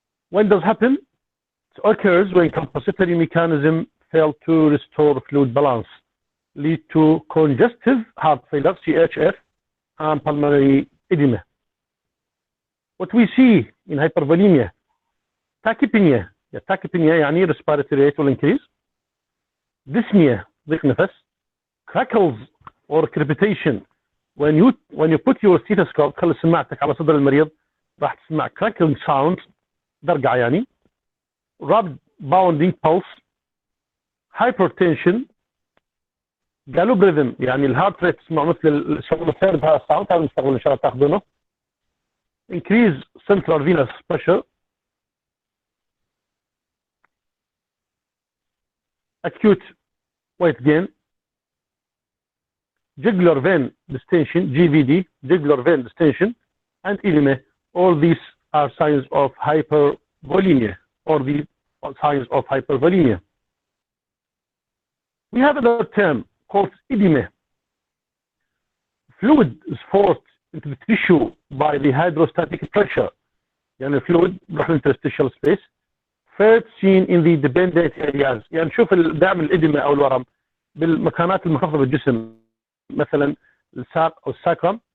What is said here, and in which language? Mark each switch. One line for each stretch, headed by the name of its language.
English: When does happen? It occurs when compensatory mechanism fail to restore fluid balance, lead to congestive heart failure, CHF, and pulmonary edema. What we see in hypervolemia, tachypnea يعني respiratory rate will increase, dyspnea,
Arabic: ضيق نفس,
English: crackles or crepitation. When you put your stethoscope,
Arabic: خلي سماعتك على صدر المريض راح تسمع
English: crackling sound,
Arabic: درقعة يعني,
English: rapid bounding pulse, hypertension, gallop rhythm
Arabic: يعني الهارت ريت تسمع مثل الشغل الثالث هذا الساوند، هذا المستقبل ان شاء الله تاخذونه.
English: Increase central venous pressure, acute weight gain, jugular vein distension, GVD, jugular vein distension, and edema. All these are signs of hypervolemia, or the signs of hypervolemia. We have another term called edema. Fluid is forced into the tissue by the hydrostatic pressure. يعني fluid بروح interstitial space. First seen in the dependent areas.
Arabic: يعني نشوف دائما الإدمة أو الورم بالمكانات المنخفضة بالجسم، مثلا الساق أو الساكرم.